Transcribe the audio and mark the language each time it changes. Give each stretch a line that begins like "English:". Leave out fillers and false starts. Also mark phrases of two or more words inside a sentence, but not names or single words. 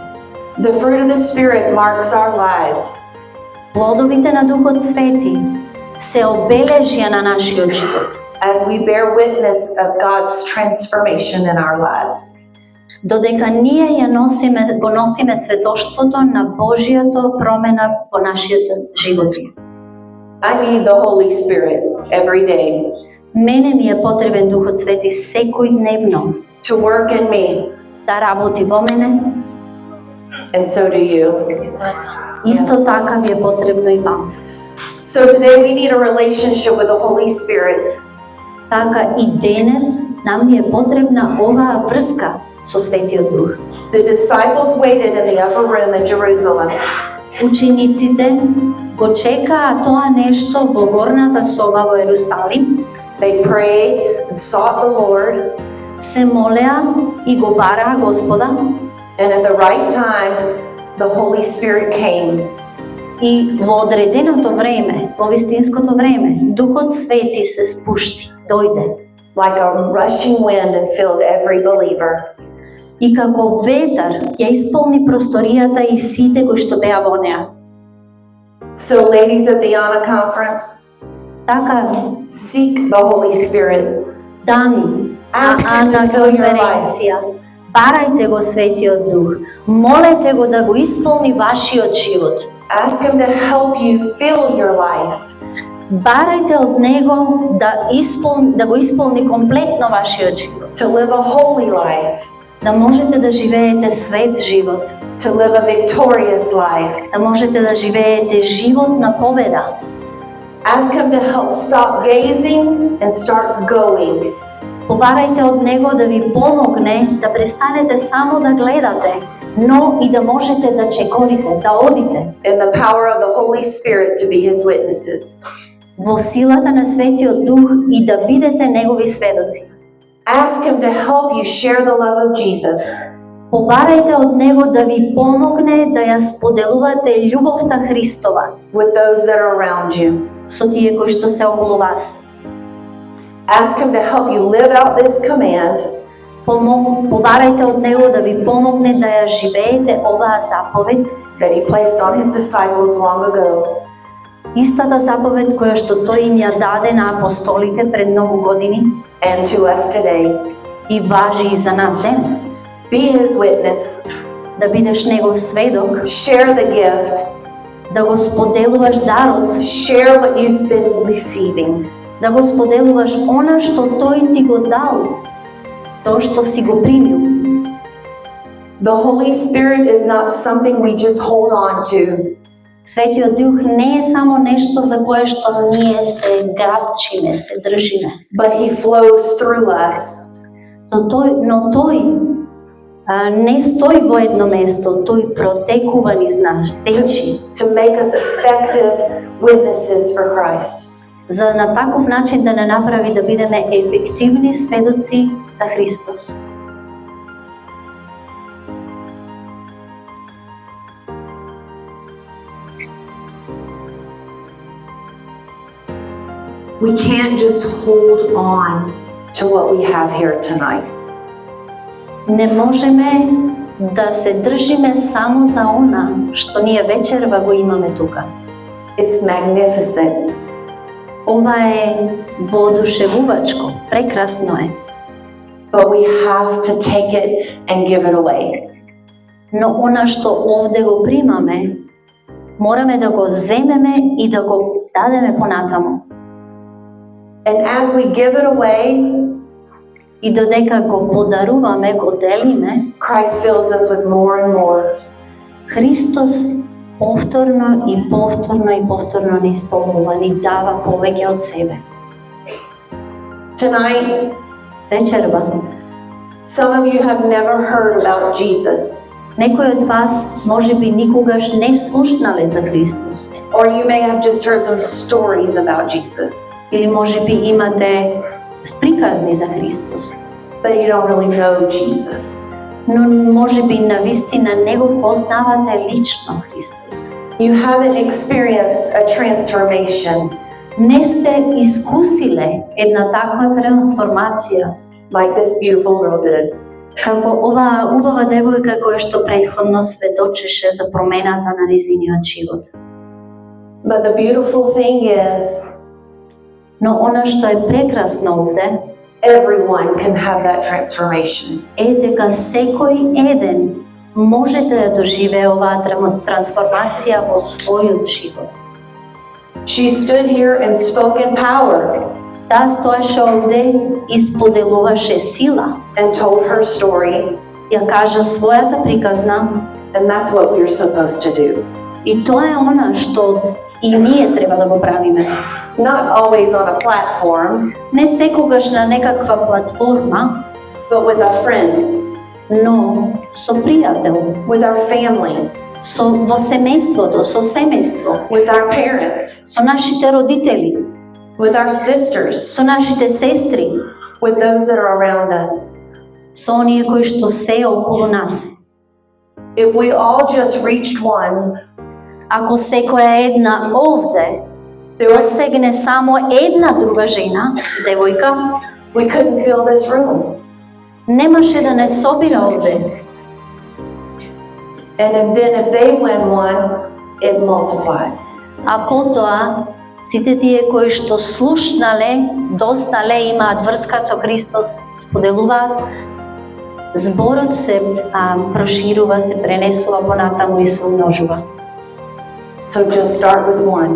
English: The fruit of the Spirit marks our lives.
Macedonian: Плодовите на Духот Свети се обележја на нашиот живот,
English: As we bear witness of God's transformation in our lives.
Macedonian: додека ние го носиме сведоштвото на Божјата промена во нашите животи.
English: I need the Holy Spirit every day
Macedonian: Мене ми е потребен Духот Свети секојдневно
English: to work in me,
Macedonian: да работи во мене,
English: and so do you.
Macedonian: исто така ви е потребно и вам.
English: So today we need a relationship with the Holy Spirit.
Macedonian: Така и денес нам ни е потребна оваа врска со Светиот Дух.
English: The disciples waited in the upper room in Jerusalem.
Macedonian: Учениците го чекаа тоа нешто во горната соба во Ерусалим,
English: They prayed and sought the Lord,
Macedonian: се молеа и го бараа Господа,
English: and at the right time, the Holy Spirit came.
Macedonian: и во одреденото време, во вистинското време, Духот Свети се спушти, дојде.
English: Like a rushing wind and filled every believer.
Macedonian: И како ветар ја исполни просторијата и сите кои што беа во неа.
English: So ladies at the Anna Conference,
Macedonian: Така,
English: seek the Holy Spirit.
Macedonian: дами,
English: Ask
Macedonian: на
English: Him
Macedonian: Ана
English: to fill your life.
Macedonian: конференција, барајте го Светиот Дух, молете го да го исполни вашиот живот.
English: Ask Him to help you fill your life.
Macedonian: Барајте од Него да го исполни комплетно вашиот живот.
English: To live a holy life.
Macedonian: Да можете да живеете свет живот,
English: To live a victorious life.
Macedonian: да можете да живеете живот на победа.
English: Ask Him to help stop gazing and start going.
Macedonian: Побарајте од Него да ви помогне да престанете само да гледате, но и да можете да чекорите, да одите.
English: In the power of the Holy Spirit to be His witnesses.
Macedonian: Во силата на Светиот Дух и да бидете Негови сведоци.
English: Ask Him to help you share the love of Jesus.
Macedonian: Побарајте од Него да ви помогне да ја споделувате љубовта Христова
English: With those that are around you.
Macedonian: со тие кои што се околу вас.
English: Ask Him to help you live out this command
Macedonian: Побарајте од Него да ви помогне да ја живеете оваа заповед,
English: that He placed on His disciples long ago.
Macedonian: истата заповед која што Тој им ја даде на апостолите пред многу години
English: And to us today.
Macedonian: и важи и за нас денес.
English: Be His witness.
Macedonian: Да бидеш Негов сведок,
English: Share the gift.
Macedonian: да го споделуваш дарот,
English: Share what you've been receiving.
Macedonian: да го споделуваш она што Тој ти го дал, тоа што си го примил.
English: The Holy Spirit is not something we just hold on to.
Macedonian: Светиот Дух не е само нешто за кое што ние се грабчиме, се држиме,
English: But He flows through us.
Macedonian: но тој не стои во едно место, тој протекува низ нас, течи,
English: to make us effective witnesses for Christ.
Macedonian: за на таков начин да не направи да бидеме ефективни сведоци за Христос.
English: We can't just hold on to what we have here tonight.
Macedonian: Не можеме да се држиме само за она што ние вечерва го имаме тука.
English: It's magnificent,
Macedonian: Ова е воодушевувачко, прекрасно е,
English: but we have to take it and give it away.
Macedonian: но она што овде го примаме, мораме да го земеме и да го дадеме понатаму.
English: And as we give it away,
Macedonian: И додека го подаруваме, го делиме,
English: Christ fills us with more and more.
Macedonian: Христос повторно и повторно и повторно ни исполнува, ни дава повеќе од себе.
English: Tonight,
Macedonian: Вечерва,
English: some of you have never heard about Jesus,
Macedonian: некои од вас можеби никогаш не слушнале за Христос,
English: or you may have just heard some stories about Jesus,
Macedonian: или можеби имате приказни за Христос,
English: but you don't really know Jesus.
Macedonian: но можеби навистина не го познавате лично Христос.
English: You haven't experienced a transformation
Macedonian: Не сте искусиле една таква трансформација,
English: like this beautiful girl did.
Macedonian: како оваа убава девојка која што претходно сведочеше за промената на незиниот живот.
English: But the beautiful thing is,
Macedonian: Но она што е прекрасно овде
English: everyone can have that transformation.
Macedonian: е дека секој еден може да ја доживее оваа трансформација во својот живот.
English: She stood here and spoke in power
Macedonian: Таа стоеше овде и споделуваше сила,
English: and told her story,
Macedonian: ја кажа својата приказна,
English: and that's what we're supposed to do.
Macedonian: и тоа е она што и ние треба да го правиме.
English: Not always on a platform,
Macedonian: Не секогаш на некаква платформа,
English: but with a friend,
Macedonian: но со пријател,
English: with our family,
Macedonian: во семејството, со семејство,
English: with our parents,
Macedonian: со нашите родители,
English: with our sisters,
Macedonian: со нашите сестри,
English: with those that are around us.
Macedonian: со оние кои што се околу нас.
English: If we all just reached one,
Macedonian: Ако секоја една овде досегне само една друга жена, девојка,
English: we couldn't fill this room.
Macedonian: немаше да не собира овде.
English: And then if they win one, it multiplies.
Macedonian: А потоа, сите тие кои што слушнале, достале, имаат врска со Христос, споделуваат, зборот се проширува, се пренесува понатаму и се умножува.
English: So just start with one.